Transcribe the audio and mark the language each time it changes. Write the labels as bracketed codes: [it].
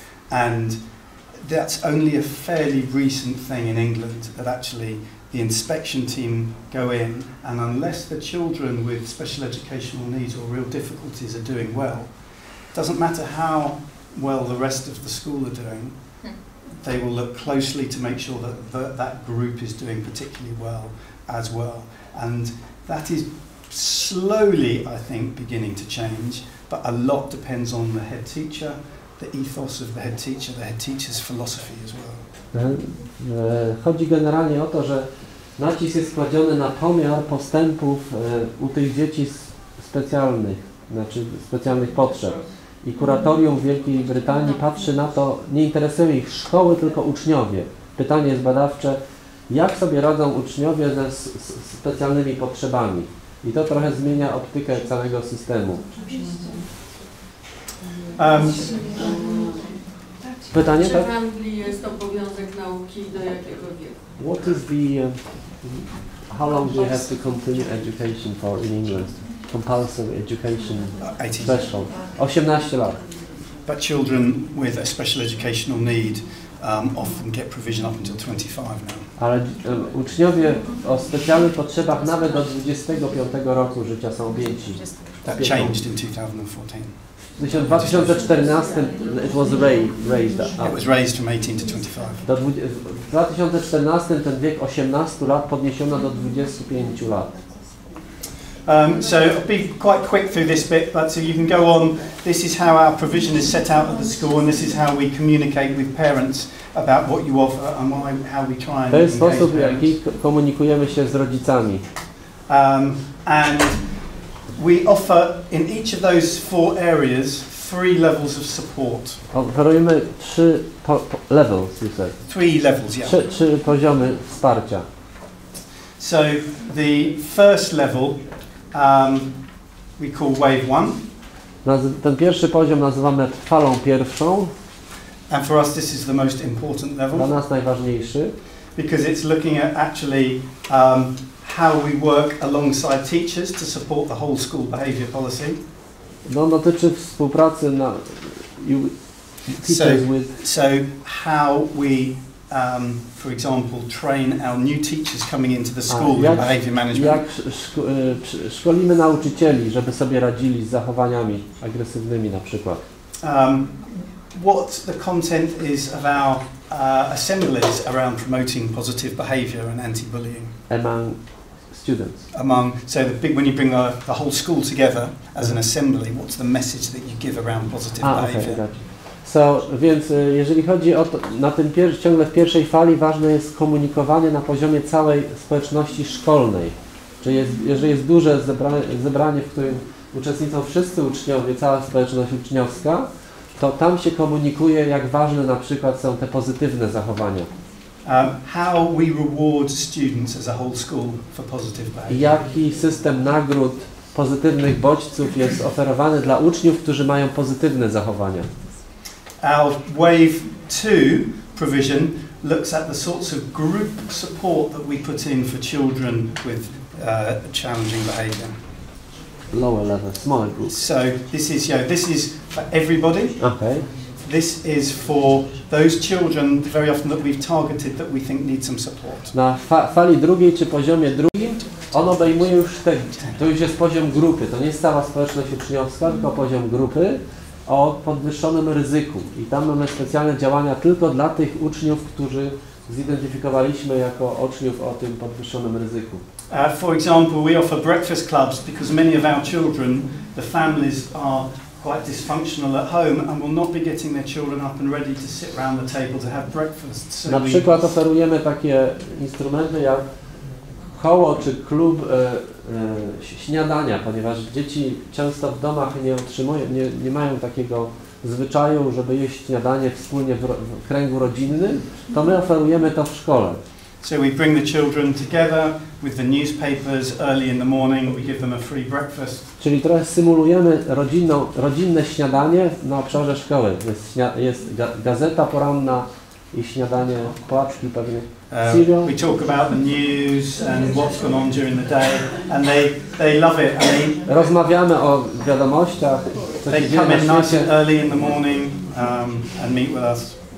[en] And that's only a fairly recent thing in England, that actually the inspection team go in, and unless the children with special educational needs or real difficulties are doing well, it doesn't matter how well the rest of the school are doing, they will look closely to make sure that that group is doing particularly well as well. And that is slowly, I think, beginning to change, but a lot depends on the head teacher, the ethos of the head teacher's philosophy as well. [pl] Chodzi generalnie o to, że nacisk jest kładziony na pomiar postępów u tych dzieci specjalnych, znaczy specjalnych potrzeb. I kuratorium w Wielkiej Brytanii patrzy na to, nie interesują ich szkoły, tylko uczniowie. Pytanie jest badawcze, jak sobie radzą uczniowie ze specjalnymi potrzebami. I to trochę zmienia optykę całego systemu. Pytanie, Czy tak? w Anglii jest obowiązek nauki do jakiego wieku? [en] What is the, how long do you have to continue education for in England? Compulsory education threshold. [pl] 18 lat. [en] But children with a special educational need often get provision up until 25 now. [pl] Ale uczniowie o specjalnych potrzebach nawet do 25 roku życia są objęci. [en] That changed in 2014. [pl] W [en] 2014 it was raised up. It was raised from 18 to 25. [pl] W 2014 ten wiek 18 lat podniesiono do 25 lat. [en] So I'll be quite quick through this bit, but so you can go on. This is how our provision is set out at the school, and this is how we communicate with parents about what you offer and how we try and [pl] To jest [en] engage [pl] sposób, w [en] parents. [pl] jaki komunikujemy się z rodzicami. [en] And we offer in each of those 4 areas 3 levels of support. [pl] Oferujemy [en] 3 levels, you said. 3 levels, yeah. [pl] 3 poziomy wsparcia. [en] So the first level we call wave 1. [pl] Ten pierwszy poziom nazywamy falą pierwszą. [en] And for us this is the most important level. [pl] Dla nas najważniejszy. [en] Because it's looking at actually how we work alongside teachers to support the whole school behaviour policy. [pl] No, dotyczy współpracy na [en] teachers with. So how we, for example, train our new teachers coming into the school in behaviour management. [pl] Jak szkolimy nauczycieli, żeby sobie radzili z zachowaniami agresywnymi na przykład. [en] What the content is of our assemblies around promoting positive behaviour and anti-bullying. Among students. When you bring the whole school together as an assembly, what's the message that you give around positive behaviour? [pl] Okay, więc jeżeli chodzi o to, ciągle w pierwszej fali ważne jest komunikowanie na poziomie całej społeczności szkolnej. Czyli jeżeli jest duże zebranie, w którym uczestniczą wszyscy uczniowie, cała społeczność uczniowska, to tam się komunikuje, jak ważne na przykład są te pozytywne zachowania. [en] How we reward students as a whole school for positive behaviour. [pl] Jaki system nagród, pozytywnych bodźców jest oferowany dla uczniów, którzy mają pozytywne zachowania. [en] Our Wave 2 provision looks at the sorts of group support that we put in for children with challenging behaviour. Lower level, smaller groups. So this is for everybody. Okay. This is for those children very often that we've targeted that we think need some support. [pl] Na fali drugiej czy poziomie drugim on obejmuje już to już jest poziom grupy, to nie jest cała społeczność uczniowska, tylko poziom grupy o podwyższonym ryzyku. I tam mamy specjalne działania tylko dla tych uczniów, którzy zidentyfikowaliśmy jako uczniów o tym podwyższonym ryzyku. [en] For example, we offer breakfast clubs because many of our children, the families are quite dysfunctional at home and will not be getting their children up and ready to sit around the table to have breakfast. So [pl] na przykład oferujemy takie instrumenty jak koło czy klub śniadania, ponieważ dzieci często w domach nie mają takiego zwyczaju, żeby jeść śniadanie wspólnie w kręgu rodzinnym, to my oferujemy to w szkole. [en] So we bring the children together with the newspapers early in the morning. We give them a free breakfast. [pl] Czyli trochę symulujemy rodzinne śniadanie na obszarze szkoły. Jest gazeta poranna i śniadanie, płatki pewnie. [en] We talk about the news and what's gone on during the day, and they love it. [pl] Rozmawiamy o wiadomościach. [en] They come in nice and early in the morning and meet with us.